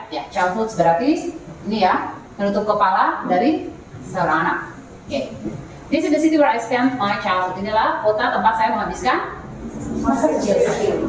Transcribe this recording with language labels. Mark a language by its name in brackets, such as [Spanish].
[Indonesian] Ya, childhood berarti ini ya, menutup kepala dari seorang anak. [English] Okay. This is the city where I spent my childhood. [Indonesian] Inilah kota tempat saya menghabiskan masa kecil saya.